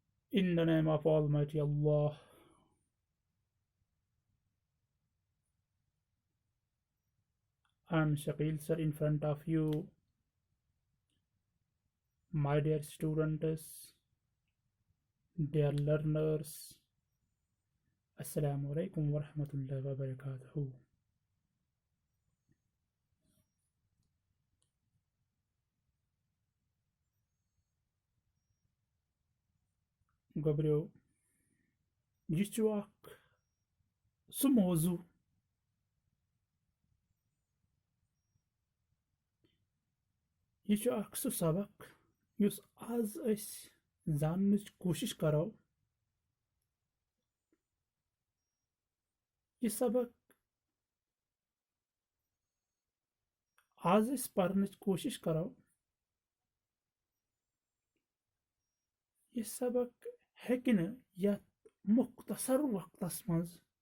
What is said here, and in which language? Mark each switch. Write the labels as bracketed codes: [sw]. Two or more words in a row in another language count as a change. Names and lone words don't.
[en] In the name of Almighty Allah, I'm Shakil sir in front of you, my dear students, dear learners. [ar] السلام عليكم ورحمة الله وبركاته. [ks] Gabriel, یہ چھُ اکھ سُہ موضوع یہ چھُ اکھ سُہ سبق یُس آز أسۍ زاننٕچ کوٗشِش کرو یہِ سبق آز أسۍ پرنٕچ کوٗشِش کرو یہِ سبق ہیٚکہِ نہٕ یتھ مختصر وقتس منٛز